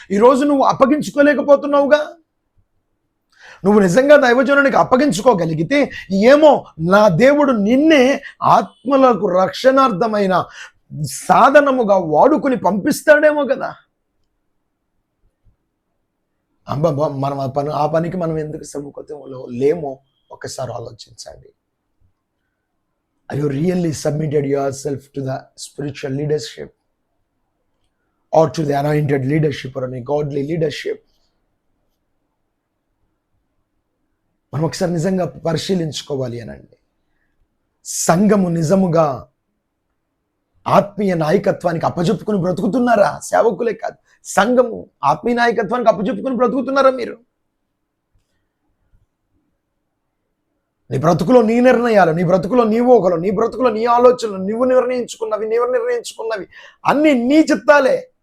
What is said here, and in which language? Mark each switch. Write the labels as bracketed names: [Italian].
[Telugu] ఈరోజు నువ్వు అప్పగించుకోలేకపోతున్నావుగా. నువ్వు నిజంగా దైవజనునికి అప్పగించుకోగలిగితే ఏమో నా దేవుడు నిన్నే ఆత్మలకు రక్షణార్థమైన సాధనముగా వాడుకుని పంపిస్తాడేమో కదా. మనం ఆ పనికి మనం ఎందుకు సముఖతంలో లేమో ఒకసారి ఆలోచించండి. [English] Are you really submitted yourself to the spiritual leadership or to the anointed leadership or any godly leadership? [Telugu] మనం ఒకసారి నిజంగా పరిశీలించుకోవాలి అనండి. సంఘము నిజముగా ఆత్మీయ నాయకత్వానికి అప్పచెప్పుకుని బ్రతుకుతున్నారా? సేవకులే కాదు, సంఘము ఆత్మీయ నాయకత్వానికి అప్పచెప్పుకుని బ్రతుకుతున్నారా? మీరు నీ బ్రతుకులో నీ నిర్ణయాలు, నీ బ్రతుకులో నీ ఊహలు, నీ బ్రతుకులో నీ ఆలోచనలు, నీవు నిర్ణయించుకున్నవి అన్ని నీ చిత్తాలే.